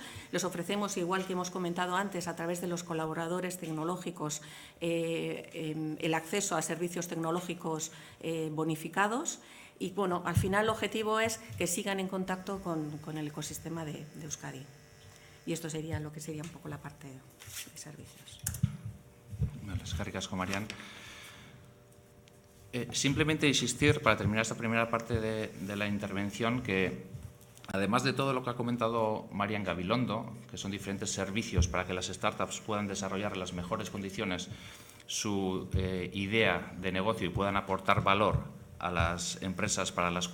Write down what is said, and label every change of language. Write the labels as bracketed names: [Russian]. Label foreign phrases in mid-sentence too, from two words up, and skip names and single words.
[Spanish] Les ofrecemos, igual que hemos comentado antes, a través de los colaboradores tecnológicos, el acceso a servicios tecnológicos bonificados. Y, bueno, al final el objetivo es que sigan en contacto con el ecosistema de Euskadi. Y esto sería lo que sería un poco la parte de servicios. [Basque] Eskerrik asko, Marian. [Spanish] Simplemente insistir, para terminar esta primera parte de la intervención, que además de todo lo que ha comentado Marian Gabilondo, que son diferentes servicios para que las startups puedan desarrollar en las mejores condiciones su idea de negocio y puedan aportar valor a las empresas para las